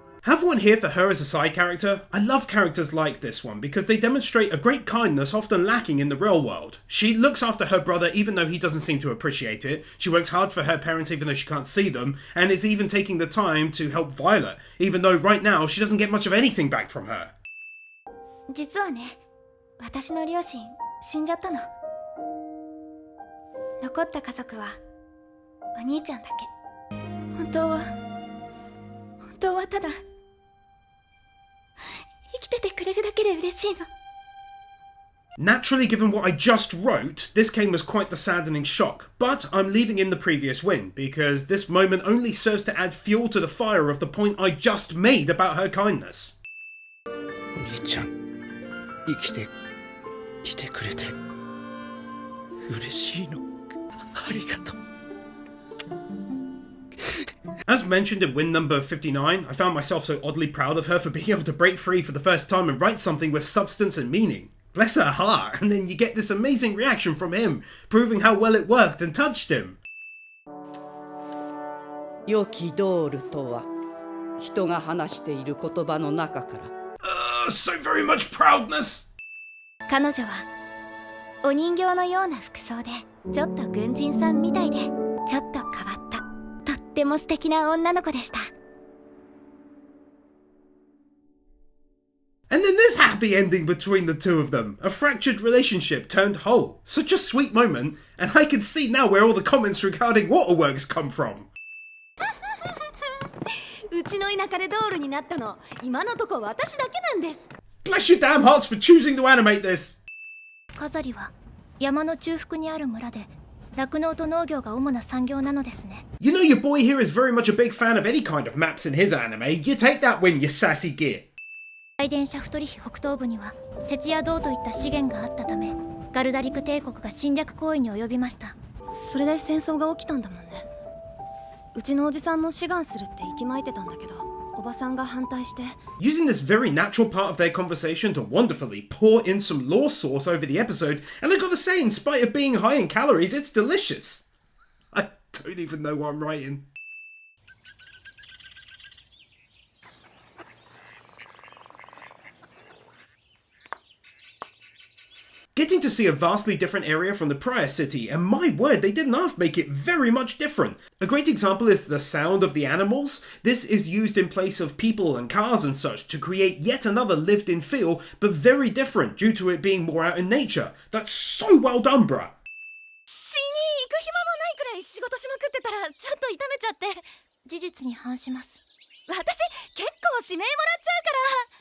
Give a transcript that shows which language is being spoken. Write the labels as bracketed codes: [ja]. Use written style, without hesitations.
[en] Have one here for her as a side character. I love characters like this one because they demonstrate a great kindness often lacking in the real world. She looks after her brother even though he doesn't seem to appreciate it. She works hard for her parents even though she can't see them, and is even taking the time to help Violet, even though right now she doesn't get much of anything back from her. [ja] 実はね私の両親死んじゃったの残った家族はお兄ちゃんだけ本当はただ生きててくれるだけで嬉しいの [en] Naturally, given what I just wrote, this came as quite the saddening shock, but I'm leaving in the previous win, because this moment only serves to add fuel to the fire of the point I just made about her kindness. [ja] お兄ちゃん生きてきてくれて嬉しいのありがとう [en] As mentioned in win number 59, I found myself so oddly proud of her for being able to break free for the first time and write something with substance and meaning. Bless her heart, and then you get this amazing reaction from him, proving how well it worked and touched him. [ja] 良きドールとは人が話している言葉の中から [en] So very much proudness! [ja] 彼女はお人形のような服装でちょっと軍人さんみたいでちょっと変わったとっても素敵な女の子でした [en] And then this happy ending between the two of them. A fractured relationship turned whole. Such a sweet moment, and I can see now where all the comments regarding waterworks come from. [ja] うちの田舎でドールになったの今のとこ私だけなんです [en] Bless your damn hearts for choosing to animate this! [ja] カザリは山の中腹にある村で酪農と農業が主な産業なのですね [en] You know your boy here is very much a big fan of any kind of maps in his anime. You take that win, you sassy git. [ja] 大電シャフトリヒ北東部には鉄や銅といった資源があったためガルダリク帝国が侵略行為に及びましたそれで戦争が起きたんだもんねうちのおじさんも志願するって息巻いてたんだけどおばさんが反対して [en] Using this very natural part of their conversation to wonderfully pour in some lore sauce over the episode, and I gotta say, in spite of being high in calories, it's delicious. I don't even know what I'm writing. Getting to see a vastly different area from the prior city, and my word, they did enough make it very much different. A great example is the sound of the animals. This is used in place of people and cars and such to create yet another lived-in feel, but very different due to it being more out in nature. That's so well done, bruh. [ja] 死に行く暇もないくらい仕事しまくってたらちょっと痛めちゃって事実に反します私結構指名もらっちゃうから